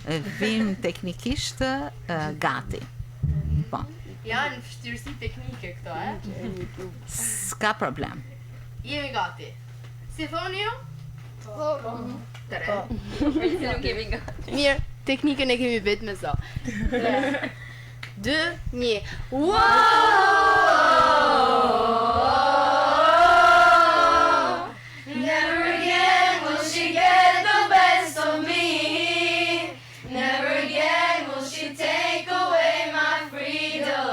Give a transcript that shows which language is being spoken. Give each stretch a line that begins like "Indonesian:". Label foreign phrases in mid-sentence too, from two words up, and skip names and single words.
Albanian: Vim teknikisht gati. Po. Janë vështirësi teknike këto, S'ka problem. Jemi gati. Si thoni ju? Nuk kemi gati. Mirë, teknikën e kemi vetë me sa. 3, 2, 1. Wow!
English: Never again will she get the best of me. Never again will she take away my freedom.